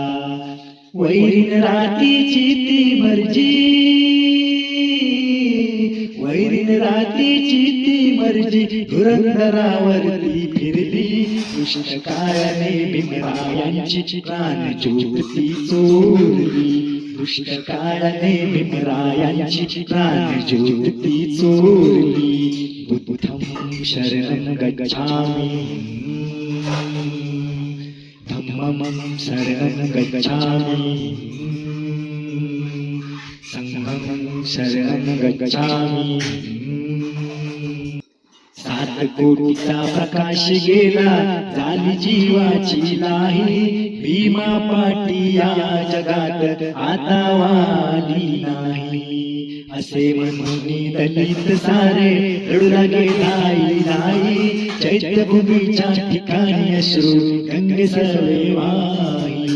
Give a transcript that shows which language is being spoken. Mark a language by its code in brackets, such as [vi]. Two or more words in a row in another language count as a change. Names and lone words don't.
[mr] वैरीन रातीची ती मर्जी, वैरीन रातीची ती मर्जी धुरंधरावरती फिरली, दुष्ट काळाने भीमरायांची प्राणज्योत ती चोरली, दुष्ट काळाने भीमरायांची प्राणज्योत ती चोरली. [pi] बुद्धं शरणं गच्छामि, धम्मं शरणं गच्छामि, संघं शरणं गच्छामि. [mr] 7 कोटीचा प्रकाश गेला झाली जीवाची लाही, भीमा पाटी या जगात आता वाली नाही. असे म्हणून दलित सारे रडू लागे लाई लाई, चैत्यभूमीच्या ठिकाणी अश्रू गंगे सर्वे वाही.